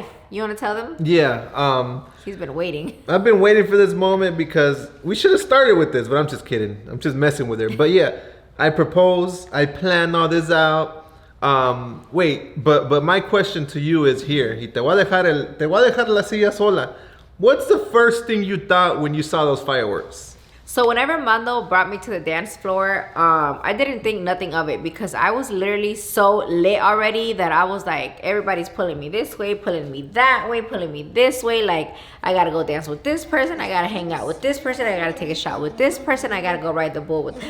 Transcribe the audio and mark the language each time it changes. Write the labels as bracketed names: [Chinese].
[English] You want to tell them? Yeah. He's been waiting. I've been waiting for this moment because we should have started with this, but I'm just kidding. I'm just messing with her. But yeah, I proposed. I planned all this out. Wait, but my question to you is here. [Spanish] Te voy a dejar la silla sola. [English] What's the first thing you thought when you saw those fireworks? So whenever Mando brought me to the dance floor, I didn't think nothing of it because I was literally so lit already that I was like, everybody's pulling me this way, pulling me that way, pulling me this way. Like, I gotta go dance with this person, I gotta hang out with this person, I gotta take a shot with this person, I gotta go ride the bull with.